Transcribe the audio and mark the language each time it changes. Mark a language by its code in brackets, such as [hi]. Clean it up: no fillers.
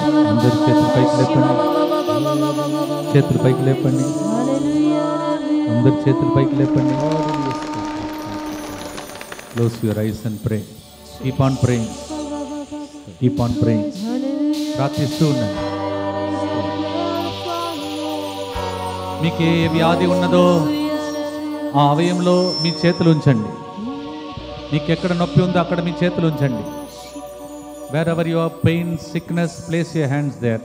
[te] అందరి చేతులు పైకి లేపండి, చేతులు పైకి లేపండి, అందరి చేతులు పైకి లేపండి. [en] Close your eyes and pray. Keep on praying, keep on praying. [te] ప్రార్థిస్తూ ఉండండి. మీకు ఏ వ్యాధి ఉన్నదో ఆ అవయంలో మీ చేతులు ఉంచండి. మీకు ఎక్కడ నొప్పి ఉందో అక్కడ మీ చేతులు ఉంచండి. [en] Wherever you have pain, sickness, place your hands there.